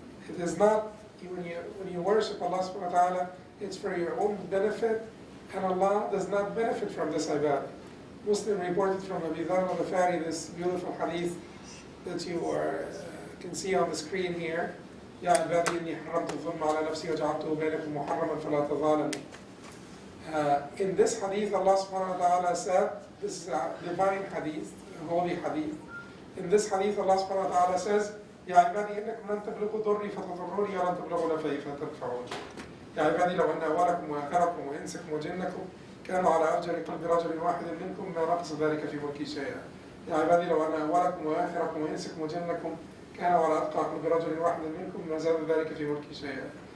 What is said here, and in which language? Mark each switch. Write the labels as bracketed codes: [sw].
[en] It is not, when you worship Allah subhanahu wa ta'ala, it's for your own benefit, and Allah does not benefit from this ibadah. Muslim reported from Abi Dharr al-Ghifari this beautiful hadith that you can see on the screen here. [ar] يا عبادي إني حرمت الظلم على نفسي وجعلته بينكم محرما فلا تظالموا. [en] In this hadith, Allah subhanahu wa ta'ala said, this is a divine hadith, a holy hadith. In this hadith, Allah subhanahu wa ta'ala says, [ar] يا عبادي إنكم لن تبلغوا ضري فتضروني ولن تبلغوا نفعي فتنفعوني. يا عبادي لو أن أولكم وآخركم وإنسكم وجنكم كانوا على أفجر قلب رجل واحد منكم ما نقص ذلك في ملكي شيئا. يا عبادي لو أن أولكم وآخركم وإنسكم وجنكم كانوا على أتقى قلب رجل واحد منكم ما زاد ذلك في ملكي شيئا.